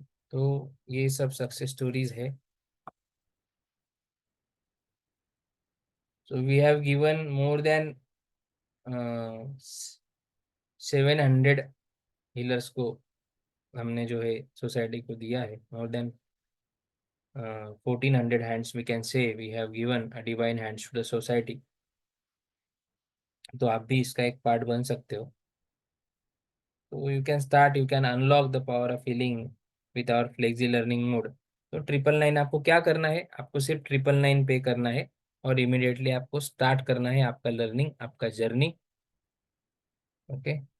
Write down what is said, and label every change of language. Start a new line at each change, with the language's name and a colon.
Hindi: तो ये सब सक्सेस स्टोरीज है।
English: So we have given more than 700 healers को।
Hindi: हमने जो है सोसाइटी को दिया है
English: More than 1,400 hands, we can say we have given a divine hands to the society।
Hindi: तो आप भी इसका एक पार्ट बन सकते हो।
English: तो you can start, you can unlock the power of healing with our flexi learning mode.
Hindi: तो 999 आपको क्या करना है? आपको सिर्फ 999 पे करना है और इमिडिएटली आपको स्टार्ट करना है आपका लर्निंग, आपका जर्नी। ओके।